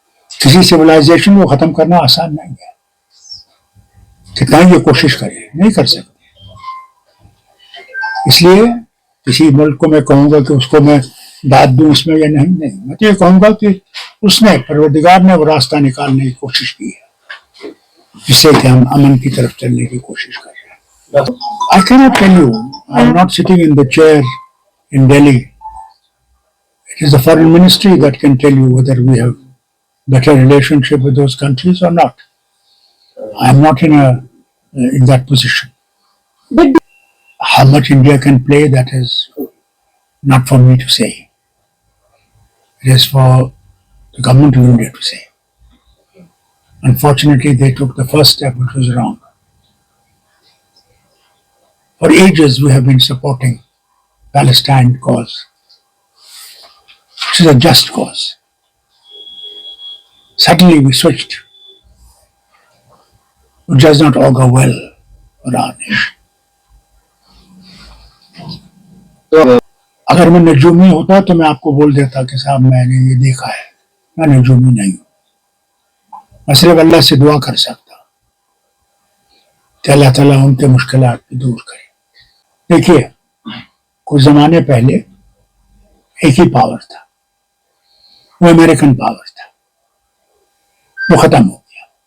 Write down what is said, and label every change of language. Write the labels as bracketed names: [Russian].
[Urdu] کسی سویلائزیشن کو ختم کرنا آسان نہیں ہے. کتنا یہ کوشش کرے، نہیں کر سکتے. اس لیے کسی ملک کو میں کہوں گا کہ اس کو میں داد دوں اس میں یا نہیں، میں تو یہ کہوں گا کہ اس نے، پروردگار نے وہ راستہ نکالنے کی کوشش کی ہے جس سے کہ ہم امن کی طرف چلنے کی کوشش کر رہے ہیں. [English] I cannot tell you, I am not sitting in the chair in Delhi. It is the foreign ministry that can tell you whether we have better relationship with those countries or not. I am not in that position. But how much India can play, that is not for me to say. It is for the government of India to say. Unfortunately, they took the first step, which was wrong. For ages, we have been supporting Palestine cause, which is a just cause. Suddenly, we switched, which does not augur well for our nation. [Urdu] اگر میں نجومی ہوتا تو میں آپ کو بول دیتا کہ صاحب میں نے یہ دیکھا ہے. میں نجومی نہیں ہوں. میں صرف اللہ سے دعا کر سکتا کہ اللہ تعالیٰ ان کے مشکلات کو دور کرے. دیکھیے، کچھ زمانے پہلے ایک ہی پاور تھا، وہ امریکن پاور تھا. وہ ختم ہو گیا.